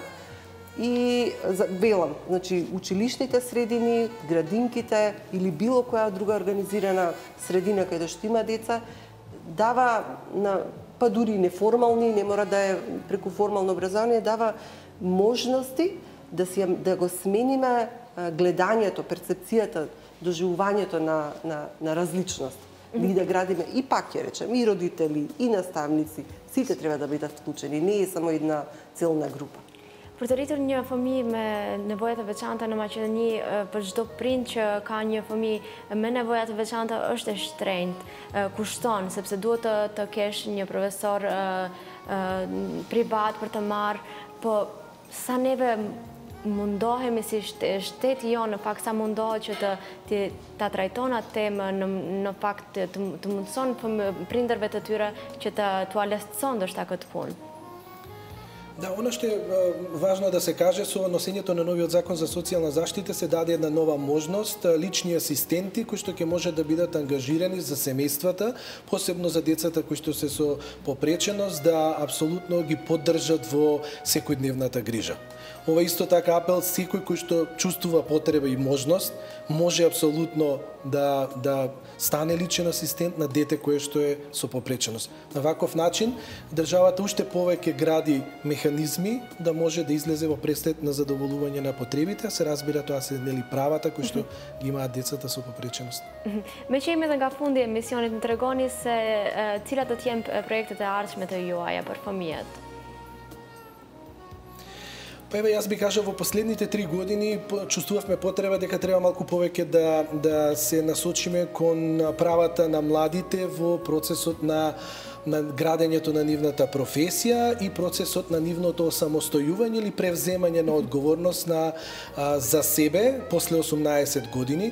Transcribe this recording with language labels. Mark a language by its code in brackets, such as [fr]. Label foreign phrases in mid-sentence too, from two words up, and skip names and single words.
[mk] И велам, значи училишните средини, градинките или било која друга организирана средина каде што има деца, дава па дури неформални, не мора да е преку формално образование, дава можности да го смениме гледањето, перцепцијата, доживувањето на различност. И да градиме, и пак ќе речем, и родители, и наставници, сите треба да бидат вклучени, не е само една целна група. [sq] Për të rritur një fëmijë me nevoja të veçanta në Maqedoni, për çdo prind që ka një fëmijë me nevoja të veçanta është e shtrenjtë, kushton, sepse duhet të kesh një profesor privat për të marrë, po sa neve mundohemi si shteti jonë, në fakt sa mundohet që ta trajton atë temë, në fakt të mundson prindërve të tyre që t'u alestson ndoshta këtë punë. [mk] Да, она што е важно да се каже, со носењето на новиот закон за социјална заштита се даде една нова можност, лични асистенти кои што ќе може да бидат ангажирани за семејствата, посебно за децата кои што се со попреченост, да апсолутно ги поддржат во секојдневната грижа. Ова исто така апел, секој кој што чувствува потреба и можност, може апсолутно да стане личен асистент на дете кое што е со попреченост. На ваков начин државата уште повеќе гради механизми да може да излезе во преслед на задоволување на потребите, се разбира тоа се правата кои што ги имаат децата со попреченост. [sq] Me që jemi edhe nga fundi e emisionit, më tregoni se cilat do të jenë projektet e ardhshme të juaja për fëmijët? [mk] Па еве, јас би кажал, во последните 3 години чувствувавме потреба дека треба малку повеќе да се насочиме кон правата на младите во процесот на градењето на нивната професија и процесот на нивното осамостојување или превземање на одговорност за себе после 18 години.